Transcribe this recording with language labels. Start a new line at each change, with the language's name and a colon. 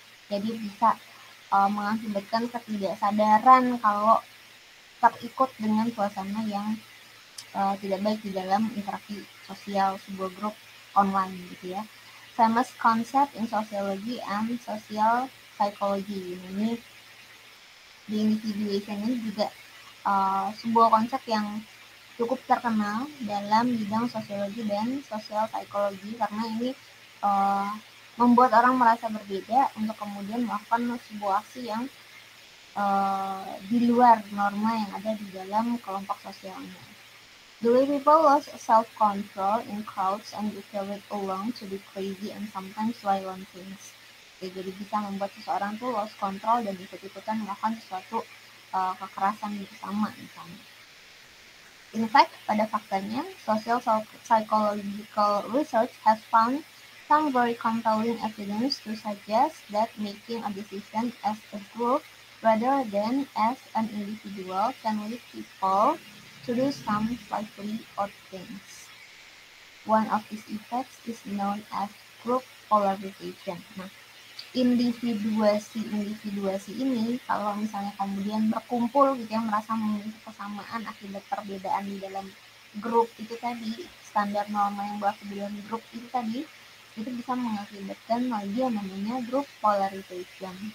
Indonesian: Jadi bisa mengakibatkan ketidaksadaran kalau terikut dengan suasana yang tidak baik di dalam interaksi sosial sebuah grup online, gitu ya.
English: Famous concept in sociology and social psychology.
Indonesian: Ini di individuation ini juga sebuah konsep yang cukup terkenal dalam bidang sosiologi dan social psychology karena ini membuat orang merasa berbeda untuk kemudian melakukan sebuah aksi yang di luar norma yang ada di dalam kelompok sosialnya.
English: The way people lost self-control in crowds and be carried along to do crazy and sometimes violent things.
Indonesian: Jadi bisa membuat seseorang tuh
English: lost control
Indonesian: dan ikut-ikutan melakukan sesuatu kekerasan bersama misalnya.
English: In fact,
Indonesian: pada faktanya,
English: social psychological research has found some very compelling evidence to suggest that making a decision as a group rather than as an individual can lead people to do some slightly odd things. One of these effects is known as group polarization.
Indonesian: Nah, individuasi ini kalau misalnya kemudian berkumpul, gitu ya, merasa memiliki kesamaan akibat perbedaan di dalam grup itu tadi, standar norma yang berlaku di dalam grup itu tadi, itu bisa mengakibatkan lagi yang namanya group polarization.